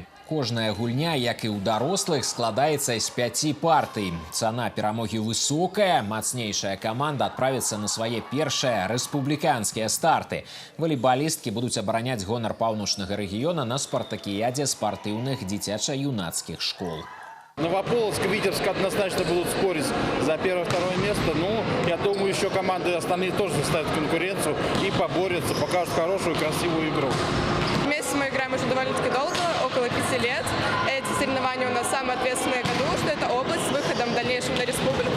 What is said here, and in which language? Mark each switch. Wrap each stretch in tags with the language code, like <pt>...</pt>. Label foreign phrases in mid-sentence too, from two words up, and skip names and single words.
<be>Кожная гульня, як і ў дарослых, складаецца з 5 партый. Цана перамогі высокая, мацнейшая каманда адправіцца на свае першыя рэспубліканскія старты. Валейбалісткі будуць абараняць гонар паўночнага рэгіёна на спартакіядзе спартыўных дзіцяча-юнацкіх школ.</be> <ru>Новополоцк и Витебск однозначно будут спорить за первое-второе место. Ну, я думаю, еще команды остальные тоже составят конкуренцию и поборются, покажут хорошую, красивую игру. Вместе мы играем уже довольно-таки долго, около 5 лет. Эти соревнования у нас самые ответственные в году, что это область с выходом в дальнейшем на республику.</ru>